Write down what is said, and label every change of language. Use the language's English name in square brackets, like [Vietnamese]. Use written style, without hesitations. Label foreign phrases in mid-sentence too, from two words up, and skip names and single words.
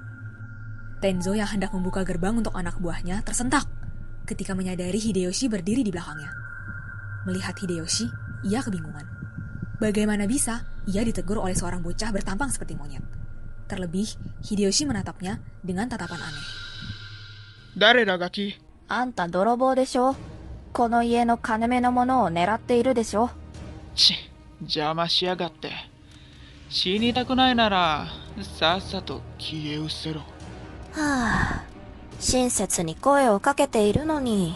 [Indonesian] Tenzo yang hendak membuka gerbang untuk anak buahnya tersentak ketika menyadari Hideyoshi berdiri di belakangnya. Melihat Hideyoshi, ia kebingungan. Bagaimana bisa ia ditegur oleh seorang bocah bertampang seperti monyet? Terlebih, Hideyoshi menatapnya dengan tatapan aneh. [Japanese] 誰だガキ？あんた泥棒でしょ? この家の金目のものを狙っているでしょ? 邪魔しやがって。死にたくないならさっさと消え失せろ。はあ、親切に声をかけているのに。